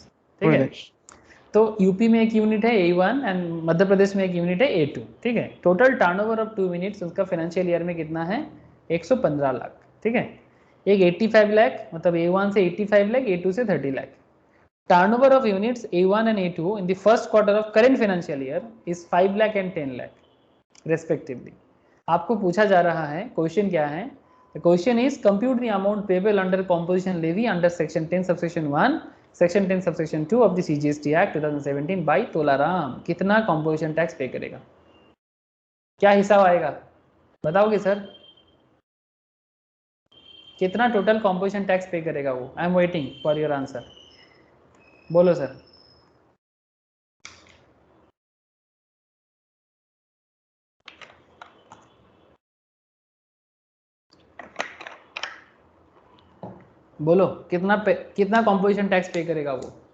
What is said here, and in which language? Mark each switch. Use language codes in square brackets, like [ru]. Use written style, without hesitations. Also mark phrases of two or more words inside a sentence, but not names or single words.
[hi] ठीक है, तो यूपी में एक यूनिट है A1 एंड मध्य प्रदेश में एक यूनिट है A2। ठीक है, [en] total turnover of 2 units [hi] उसका [en] financial year [hi] में कितना है? 115 लाख। ठीक है, एक 85 लाख मतलब A1 से 85 लाख, A2 से 30 लाख। [en] turnover of units A1 and A2 in the first quarter of current financial year is 5 lakh and 10 lakh respectively. [hi] आपको पूछा जा रहा है, क्वेश्चन क्या है? [en] The question is compute the amount payable under composition levy under section 10 subsection 1 section 10 subsection 2 of the CGST Act 2017 by तोलाराम। [hi] कितना [en] composition tax [hi] पे करेगा? क्या हिसाब आएगा बताओगे सर? कितना टोटल [en] composition tax [hi] पे करेगा वो? [en] I am waiting for your answer। [hi] बोलो सर। बोलो कितना [en] composition tax [hi] पे करेगा वो?